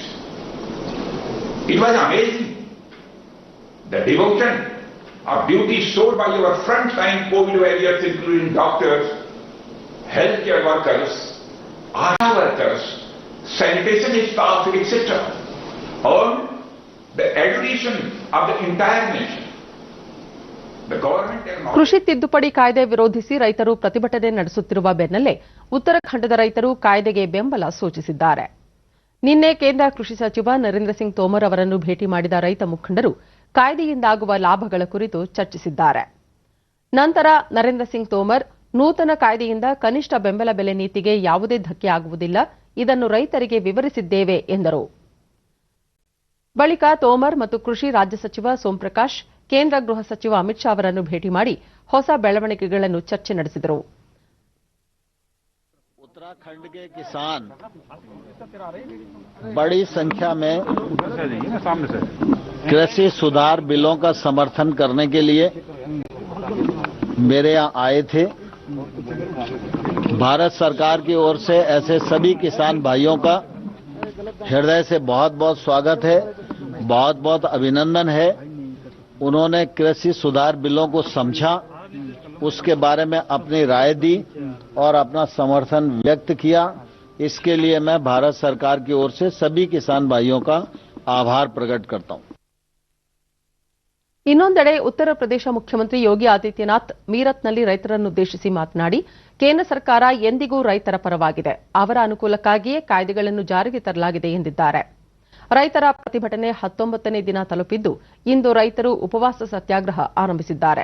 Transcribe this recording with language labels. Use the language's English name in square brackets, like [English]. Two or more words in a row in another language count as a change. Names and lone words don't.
[English] It was amazing the devotion of duty showed by our frontline COVID warriors, including doctors, healthcare workers, ASHA workers, sanitation staff, etc., earned the adoration of the entire nation. [Kannada] ಕೃಷಿ ತಿದ್ದುಪಡಿ ಕಾಯ್ದೆ ವಿರೋಧಿಸಿ ರೈತರು ಪ್ರತಿಭಟನೆ ನಡೆಸುತ್ತಿರುವ ಬೆನ್ನಲ್ಲೇ ಉತ್ತರಾಖಂಡದ ರೈತರು ಕಾಯ್ದೆಗೆ ಬೆಂಬಲ ಸೂಚಿಸಿದ್ದಾರೆ. ನಿನ್ನೆ ಕೇಂದ್ರ ಕೃಷಿ ಸಚಿವ ನರೇಂದ್ರ ಸಿಂಗ್ ತೋಮರ್ ಅವರನ್ನು ಭೇಟಿ ಮಾಡಿದ ರೈತ ಮುಖಂಡರು ಕಾಯ್ದೆಯಿಂದಾಗುವ ಲಾಭಗಳ ಕುರಿತು ಚರ್ಚಿಸಿದ್ದಾರೆ. ನಂತರ ನರೇಂದ್ರ ಸಿಂಗ್ ತೋಮರ್ ನೂತನ ಕಾಯ್ದೆಯಿಂದ ಕನಿಷ್ಠ ಬೆಂಬಲ ಬೆಲೆ ನೀತಿಗೆ ಯಾವುದೇ ಧಕ್ಕೆ ಆಗುವುದಿಲ್ಲ, ಇದನ್ನು ರೈತರಿಗೆ ವಿವರಿಸಿದ್ದೇವೆ ಎಂದರು. ಬಳಿಕ ತೋಮರ್ ಮತ್ತು ಕೃಷಿ ರಾಜ್ಯ ಸಚಿವ ಸೋಮಪ್ರಕಾಶ್ ಕೇಂದ್ರ ಗೃಹ ಸಚಿವ ಅಮಿತ್ ಶಾ ಅವರನ್ನು ಭೇಟಿ ಮಾಡಿ ಹೊಸ ಬೆಳವಣಿಗೆಗಳನ್ನು ಚರ್ಚೆ ನಡೆಸಿದರು. [Hindi] उत्तराखंड के किसान बड़ी संख्या में कृषि सुधार बिलों का समर्थन करने के लिए मेरे यहाँ आए थे. भारत सरकार की ओर से ऐसे सभी किसान भाइयों का हृदय से बहुत बहुत स्वागत है, बहुत बहुत अभिनंदन है. उन्होंने कृषि सुधार बिलों को समझा, उसके बारे में अपनी राय दी और अपना समर्थन व्यक्त किया. इसके लिए मैं भारत सरकार की ओर से सभी किसान भाइयों का आभार प्रकट करता हूं. [Kannada] ಇನ್ನೊಂದೆಡೆ ಉತ್ತರ ಪ್ರದೇಶ ಮುಖ್ಯಮಂತ್ರಿ ಯೋಗಿ ಆದಿತ್ಯನಾಥ್ ಮೀರತ್ನಲ್ಲಿ ರೈತರನ್ನುದ್ದೇಶಿಸಿ ಮಾತನಾಡಿ, ಕೇಂದ್ರ ಸರ್ಕಾರ ಎಂದಿಗೂ ರೈತರ ಪರವಾಗಿದೆ, ಅವರ ಅನುಕೂಲಕ್ಕಾಗಿಯೇ ಕಾಯ್ದೆಗಳನ್ನು ಜಾರಿಗೆ ತರಲಾಗಿದೆ ಎಂದಿದ್ದಾರೆ. ರೈತರ ಪ್ರತಿಭಟನೆ 19ನೇ ದಿನ ತಲುಪಿದ್ದು, ಇಂದು ರೈತರು ಉಪವಾಸ ಸತ್ಯಾಗ್ರಹ ಆರಂಭಿಸಿದ್ದಾರೆ.